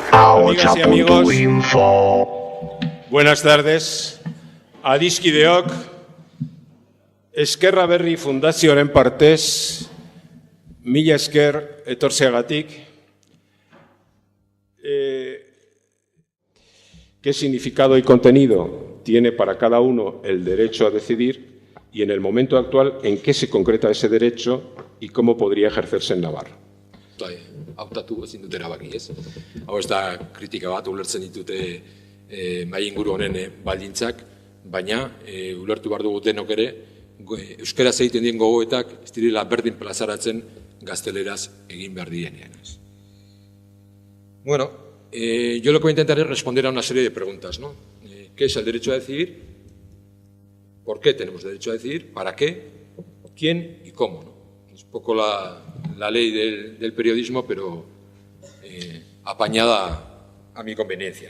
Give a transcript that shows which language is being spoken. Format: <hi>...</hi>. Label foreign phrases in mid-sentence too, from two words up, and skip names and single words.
<es>Amigas y amigos, buenas tardes.</es> <eu>Adiskideok, Eskerra Berri Fundazioaren partez, mila esker etortzeagatik.</eu> <es>¿Qué significado y contenido tiene para cada uno el derecho a decidir y en el momento actual en qué se concreta ese derecho y cómo podría ejercerse en Navarra?</es> <eu>Hautatu ezin dut erabaki, ez? Hau ez da kritika bat, ulertzen ditute mahai inguru honen baldintzak, baina ulertu behar dugu denok ere, euskaraz egiten dien gogoetak ez direla berdin plazaratzen gazteleraz egin behar dienean.</eu> <es>Bueno, yo lo que voy a intentar es responder a una serie de preguntas, ¿no? ¿Qué es el derecho a decidir? ¿Por qué tenemos derecho a decidir? ¿Para qué? ¿Quién y cómo? ¿No? Es un poco la ley del periodismo, pero apañada a mi conveniencia, ¿no?</es>